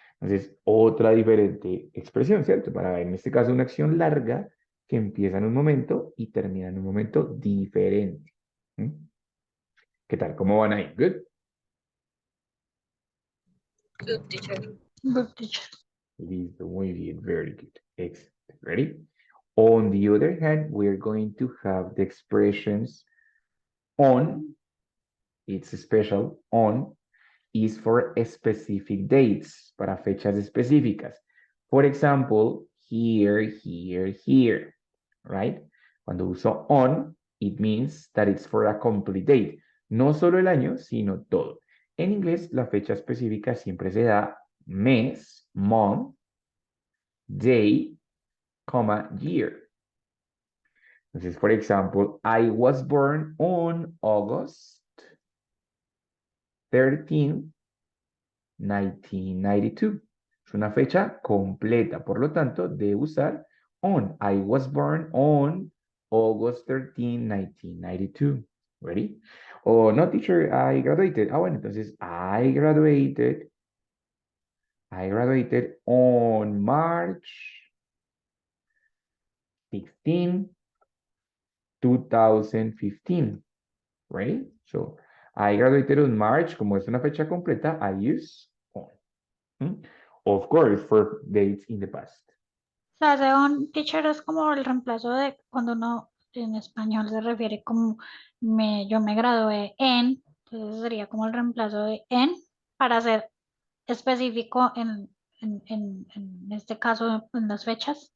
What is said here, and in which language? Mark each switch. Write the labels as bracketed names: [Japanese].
[Spanish] Entonces, otra diferente expresión, ¿cierto? Para ver, en este caso, una acción larga que empieza en un momento y termina en un momento diferente. ¿Mm? ¿Qué tal? ¿Cómo van ahí? [English] Good. Good teacher. Good teacher. [Spanish] Listo, muy bien, [English] very good. Excellent. Ready? On the other hand, we're going to have the expressions on, it's special, on is for specific dates, [Spanish] para fechas específicas. [English] For example, here, here, here, right? [Spanish] Cuando uso [English] on, it means that it's for a complete date. [Spanish] No solo el año, sino todo. En inglés, la fecha específica siempre se da mes, [English] month, day, comma, year. [Spanish] Entonces, [English] for example, I was born on August 13, 1992. [Spanish] Es una fecha completa, por lo tanto, de usar on. [English] I was born on August 13, 1992. Ready? Oh, no, teacher, I graduated. [Spanish] Ah, bueno, entonces, [English] I graduated on March 16, 2015. Right? So, I graduated on March, [Spanish] como es una fecha completa, [English] I use on. Of course, for dates in the past. [Spanish] O sea, ese on teacher es como el reemplazo de cuando uno en español se refiere como yo me gradué en, entonces sería como el reemplazo de en para ser específico en este caso en las fechas.